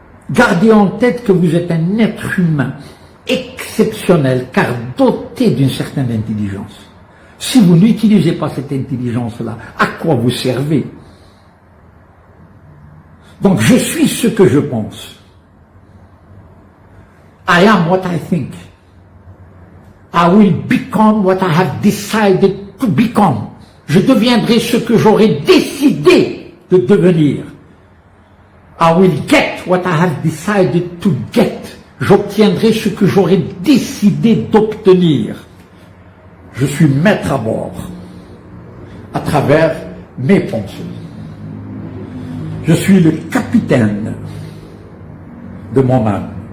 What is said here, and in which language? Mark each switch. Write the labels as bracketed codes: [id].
[fr] Gardez en tête que vous êtes un être humain exceptionnel, car doté d'une certaine intelligence. Si vous n'utilisez pas cette intelligence-là, à quoi vous servez? Donc, je suis ce que je pense. [en] I am what I think. I will become what I have decided to become. [fr] Je deviendrai ce que j'aurai décidé de devenir. [en] I will get what I have decided to get. [fr] J'obtiendrai ce que j'aurai décidé d'obtenir. Je suis maître à bord à travers mes pensées. Je suis le capitaine de mon âme.